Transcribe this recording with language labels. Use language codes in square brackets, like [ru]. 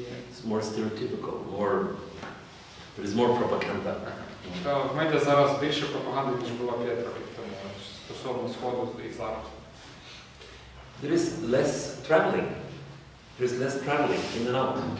[en] it's more stereotypical, there is more propaganda. [uk] В медіа зараз більше пропаганди, ніж було 5 років тому стосовно Сходу і Заходу. [en] There is less traveling. There is less traveling in and out.